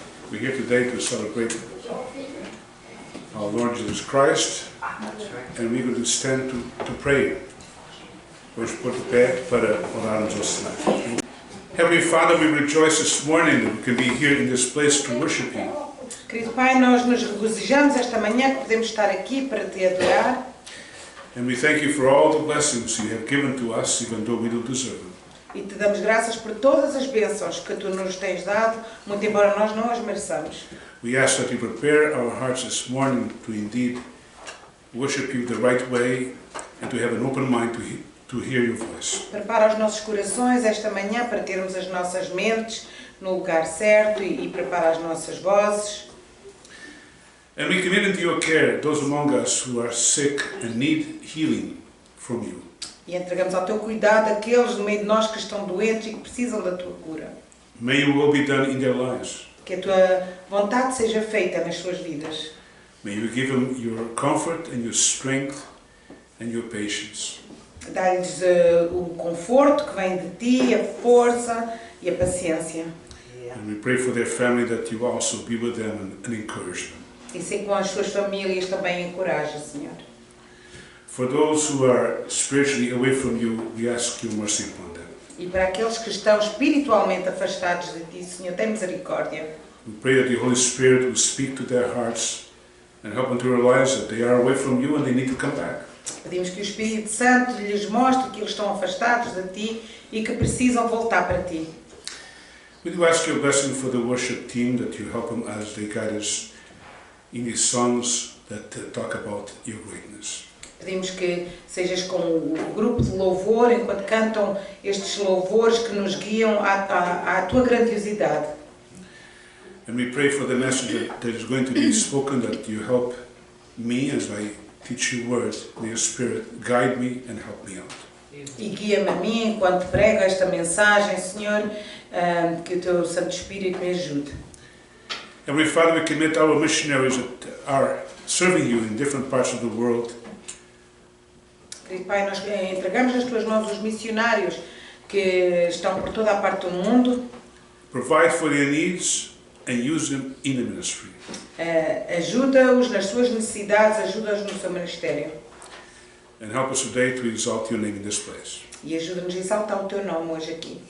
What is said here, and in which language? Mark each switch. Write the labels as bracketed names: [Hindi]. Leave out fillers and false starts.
[English] We're here today to celebrate our Lord Jesus Christ, and we're going to stand to pray. [Portuguese] Vamos pôr de pé para orarmos ao Senhor. [English] Heavenly Father, we rejoice this morning that we can be here in this place to worship You. [Portuguese] Querido Pai, nós nos regozijamos esta manhã que podemos estar aqui para Te adorar. [English] And we thank You for all the blessings You have given to us, even though we don't deserve them. [Portuguese] E Te damos graças por todas as bênçãos que Tu nos tens dado, muito embora nós não as mereçamos. [English] We ask that You prepare our hearts this morning to indeed worship You the right way and to have an open mind to hear Your voice. [Portuguese] Prepara os nossos corações esta manhã para termos as nossas mentes no lugar certo e prepara as nossas vozes. [English] And we commit into Your care those among us who are sick and need healing from You. [Portuguese] E entregamos ao Teu cuidado aqueles no meio de nós que estão doentes e que precisam da Tua cura. [English] May Your will be done in their lives. [Portuguese] Que a Tua vontade seja feita nas suas vidas. [English] May You give them Your comfort and Your strength and Your patience. [Portuguese] Dá-lhes o conforto que vem de Ti, a força e a paciência. [English] And we pray for their family that You also be with them and encourage them. [Portuguese] E sei que com as suas famílias também encoraja, Senhor. [English] For those who are spiritually away from You, we ask Your mercy upon them. [Portuguese] E para aqueles que estão espiritualmente afastados de Ti, Senhor, tem misericórdia. [English] We pray that the Holy Spirit will speak to their hearts and help them to realize that they are away from You and they need to come back. [Portuguese] Pedimos que o Espírito Santo lhes mostre que eles estão afastados de Ti e que precisam voltar para Ti. [English] We do ask Your blessing for the worship team, that You help them as they guide us in these songs that talk about Your greatness. [Portuguese] Pedimos que sejas com o grupo de louvor, enquanto cantam estes louvores que nos guiam à Tua grandiosidade. [English] And we pray for the message that is going to be spoken, that You help me as I teach Your word. May Your Spirit guide me and help me out. [Portuguese] E guia-me a mim enquanto prego esta mensagem, Senhor, que o Teu Santo Espírito me ajude. [English] Heavenly Father, we commit our missionaries that are serving You in different parts of the world. [Portuguese] Querido Pai, nós entregamos nas Tuas mãos os missionários que estão por toda a parte do mundo. [English] Provide for their needs and use them in the ministry. [Portuguese] Ajuda-os nas suas necessidades, ajuda-os no seu ministério. [English] And help us today to exalt Your name in this place. [Portuguese] E ajuda-nos a exaltar o Teu nome hoje aqui.